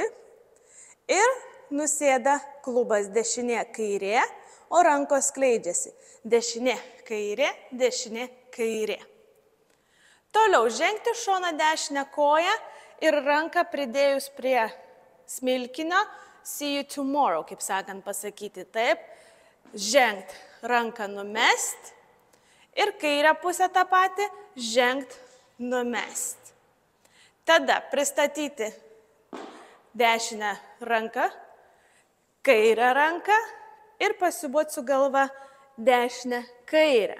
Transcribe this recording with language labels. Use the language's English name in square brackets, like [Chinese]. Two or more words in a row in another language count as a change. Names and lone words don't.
[Lithuanian] Ir nusėda klubas dešinė, kairė, o rankos skleidžiasi. Dešinė, kairė, dešinė, kairė. Toliau žengti šoną dešinę koją ir ranką pridėjus prie smilkinio, [English] see you tomorrow, [Lithuanian] kaip sakant pasakyti, taip. Žengt, ranką numest ir kairę pusę tą patį, žengt, numest. Tada pristatyti dešinę ranką, kairę ranką ir pasiūbuoti su galva dešinę, kairę.